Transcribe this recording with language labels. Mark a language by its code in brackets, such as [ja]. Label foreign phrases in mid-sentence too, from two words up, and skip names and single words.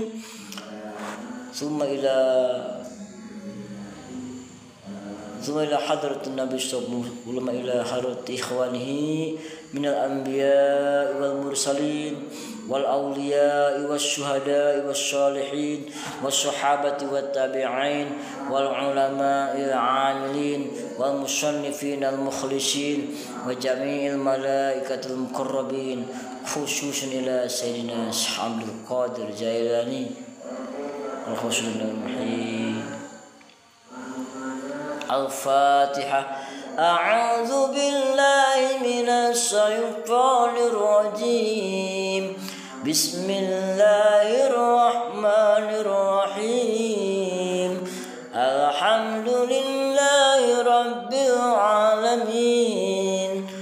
[ar] ثم إلى حضرة النبي صلى الله عليه إلى حضرات إخوانه من الأنبياء والمرسلين والأولياء والشهداء والصالحين والصحابة والتابعين والعلماء العاملين والمصنفين المخلصين وجميع الملائكة المقربين خصوصا إلى سيدنا عبد القادر الجيلاني الخصوص المحيي. Al-Fatihah. أعوذ بالله من الشيطان الرجيم. بسم الله الرحمن الرحيم. الحمد لله رب العالمين.